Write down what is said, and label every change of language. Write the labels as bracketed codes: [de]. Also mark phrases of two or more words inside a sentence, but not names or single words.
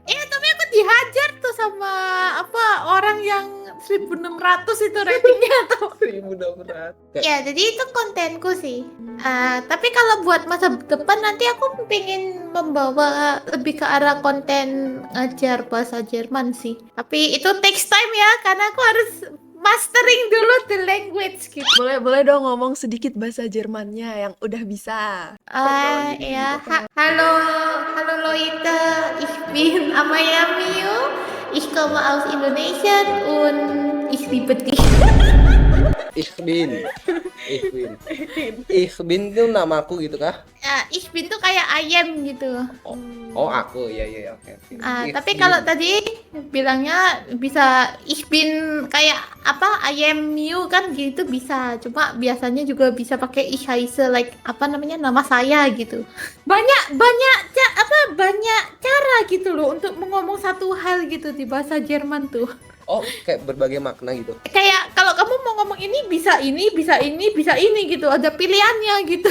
[id] Iya, tapi aku dihajar tuh sama orang yang 1600 itu ratingnya tuh. 1600. Ya, jadi itu kontenku sih. Tapi kalau buat masa depan nanti aku pengen membawa lebih ke arah konten ngajar bahasa Jerman sih. Tapi itu [en] takes time [id] ya, karena aku harus mastering dulu [en] the language [id] gitu. Boleh dong ngomong sedikit bahasa Jermannya yang udah bisa. [de] Ya, halo Leute, ich bin Amaya Miu, ich komme aus Indonesia und ich liebe dich. Ich bin [id] itu namaku gitu kah? [de] Ich bin [id] tuh kayak ayam gitu. Oh aku ya oke. Tapi kalau tadi bilangnya bisa [de] ich bin [id] kayak ayam Miu kan gitu bisa. Cuma biasanya juga bisa pakai [de] ich heiße [id] like nama saya gitu. Banyak cara gitu loh untuk mengomong satu hal gitu di bahasa Jerman tuh. Oh, kayak berbagai makna gitu. Kayak kalau kamu mau ngomong ini bisa ini gitu, ada pilihannya gitu.